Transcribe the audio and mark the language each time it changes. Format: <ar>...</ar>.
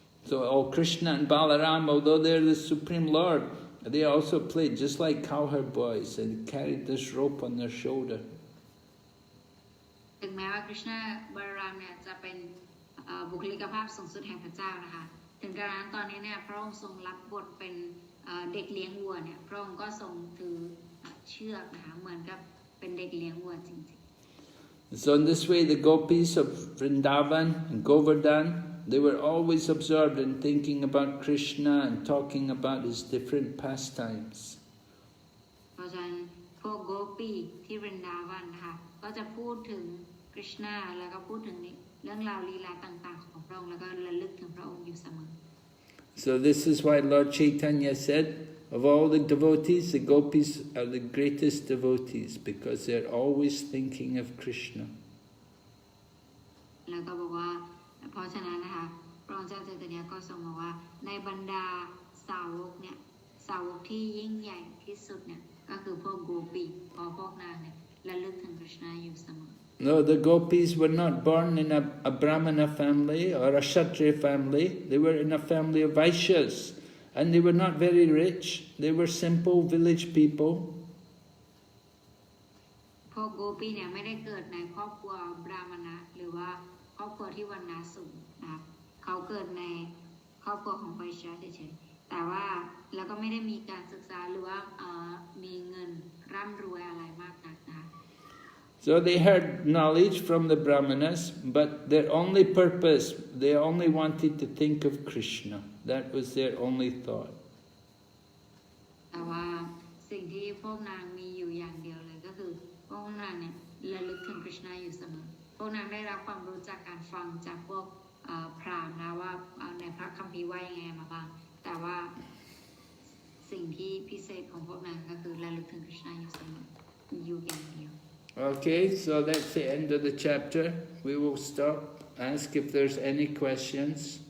<en>So Krishna and Balaram, although they're the Supreme Lord, they also played just like cowherd boys and carried this rope on their shoulder.</en> <th>ถึงแม้ว่าคริชนาบาลารามเนี่ยจะเป็นบุคลิกภาพสูงสุดแห่งพระเจ้านะคะถึงกระนั้นตอนนี้เนี่ยพระองค์ทรงรับบทเป็นเด็กเลี้ยงวัวเนี่ยพระองค์ก็ทรงถือเชือกนะคะเหมือนกับเป็นเด็กเลี้ยงวัวจริงๆ</th> <en>So in this way the Gopīs of Vrindavan and Govardhan, they were always absorbed in thinking about Krishna and talking about his different pastimes.</en> <th>เพราะฉะนั้นพวกโกปีที่วรินดาวันนะคะก็จะพูดถึงคริชนาแล้วก็พูดถึงเรื่องราวลีลาต่างๆของพระองค์แล้วก็ระลึกถึงพระองค์อยู่เสมอ</th> <en>So this is why Lord Chaitanya said, of all the devotees, the Gopis are the greatest devotees because they're always thinking of Krishna.</en> <th>แล้วก็บอกว่าเพราะฉะนั้นนะคะพระองค์เจ้าใจตเนียก็ทรงบอกว่าในบรรดาสาวกเนี่ยสาวกที่ยิ่งใหญ่ที่สุดเนี่ยก็คือพวกโกปีพวกนางเนี่ยระลึกถึงคริชนาอยู่เสมอ</th> <en>No, the Gopīs were not born in a Brahmana family or a Kshatriya family. They were in a family of Vaishyas. And they were not very rich. They were simple village people.</en> <th>พวกโกปีเนี่ยไม่ได้เกิดในครอบครัวบราหมณะหรือว่าครอบครัวที่วรรณะสูงนะครับเขาเกิดในครอบครัวของไวชยเฉยๆแต่ว่าแล้วก็ไม่ได้มีการศึกษาหรือว่ามีเงินร่ำรวยอะไรมากนักนะคะ</th> <en>So they heard knowledge from the Brahmanas, but their only purpose, they only wanted to think of Krishna. That was their only thought.</en> <th>แต่ว่าสิ่งที่พวกนางมีอยู่อย่างเดียวเลยก็คือพวกนางเนี่ยระลึกถึงคริชนาอยู่เสมอพวกนางได้รับความรู้จากการฟังจากพวกพราหมณ์นะว่าในพระคัมภีร์ว่ายังไงมาบ้างแต่ว่าสิ่งที่พิเศษของพวกนางก็คือระลึกถึงคริชนาอยู่เสมออยู่อย่างเดียว</th> <en>Okay, so that's the end of the chapter. We will stop, ask if there's any questions.</en>